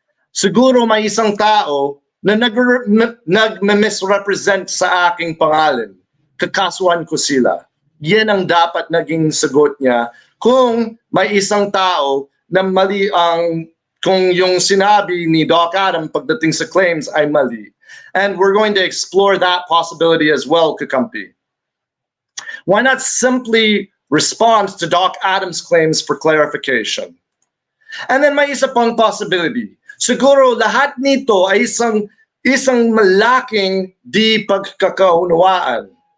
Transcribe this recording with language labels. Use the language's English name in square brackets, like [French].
[Filipino] Siguro may isang tao na nag-misrepresent sa aking pangalan. Kakasuhan ko sila. Yan ang dapat naging sagot niya kung may isang tao na mali kung yung sinabi ni Doc Adam pagdating sa claims ay mali. [English] And we're going to explore that possibility as well, kakampi. Why not simply respond to Doc Adam's claims for clarification? And then [Filipino] may isa pang possibility. Siguro lahat nito ay isang malaking di pagkakaunawaan.